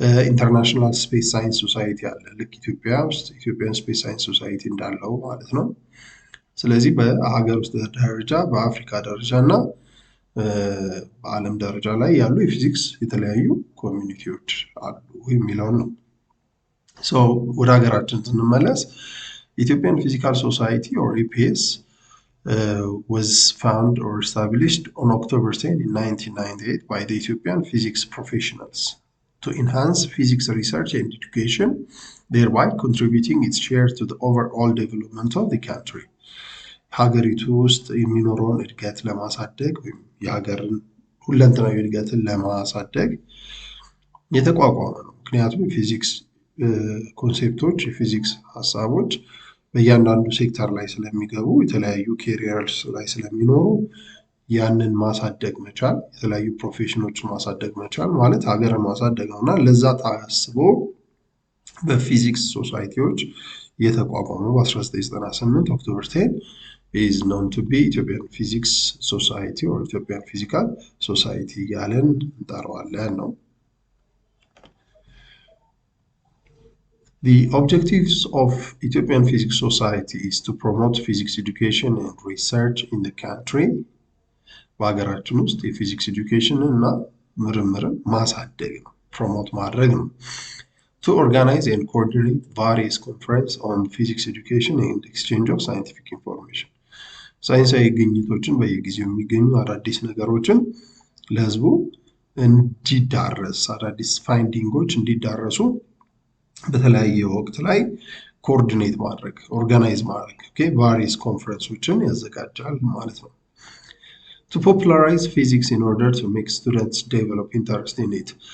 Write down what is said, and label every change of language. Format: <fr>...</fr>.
<am>ኢንተርናሽናል ስፔስ ሳይንስ ሶሳይቲ አለ። ልክ ኢትዮጵያ ውስጥ ኢትዮጵያን ስፔስ ሳይንስ ሶሳይቲ እንዳለው ማለት ነው። ስለዚህ በሀገር ውስጥ ደረጃ በአፍሪካ ደረጃ እና በዓለም ደረጃ ላይ ያሉ የፊዚክስ የተለያዩ ኮሚኒቲዎች አሉ የሚለውን ነው። So ወደ ሀገራችን ስንመለስ Ethiopian Physical Society or EPS</am> <en>was found or established on October 10 in 1998 by the Ethiopian physics professionals to enhance physics research and education, thereby contributing its share to the overall development of the country.</en> <am>ሀገሪቱ ውስጥ የሚኖረውን እድገት ለማሳደግ ወይም የሀገርን ሁለንተናዊ እድገትን ለማሳደግ የተቋቋመ ነው። ምክንያቱም የፊዚክስ ኮንሴፕቶች የፊዚክስ ሀሳቦች በእያንዳንዱ ሴክተር ላይ ስለሚገቡ የተለያዩ ኬሪየርስ ላይ ስለሚኖሩ ያንን ማሳደግ መቻል የተለያዩ ፕሮፌሽኖችን ማሳደግ መቻል ማለት ሀገርን ማሳደግ ነው እና ለዛ ታስቦ በፊዚክስ ሶሳይቲዎች የተቋቋመ በ1998 ኦክቶበር 10</am> <en>is known to be Ethiopian Physics Society or Ethiopian Physical Society</en> <am>ያለን እንጠራዋለን ነው።</am> <en>The objectives of Ethiopian Physics Society is to promote physics education and research in the country.</en> <am>በሀገራችን ውስጥ የፊዚክስ ኤዱኬሽን እና ምርምርን ማሳደግ ነው፣ ፕሮሞት ማድረግ ነው።</am> <en>To organize and coordinate various conferences on physics education and exchange of scientific information.</en> <am>ሳይንሳዊ ግኝቶችን በየጊዜው የሚገኙ አዳዲስ ነገሮችን ለህዝቡ እንዲዳረስ አዳዲስ ፋይንዲንጎች እንዲዳረሱ በተለያየ ወቅት ላይ ኮኦርዲኔት ማድረግ ኦርጋናይዝ ማድረግ ቫሪየስ ኮንፈረንሶችን ያዘጋጃል ማለት ነው።</am> <en>To popularize physics in order to make students develop interest in it.</en>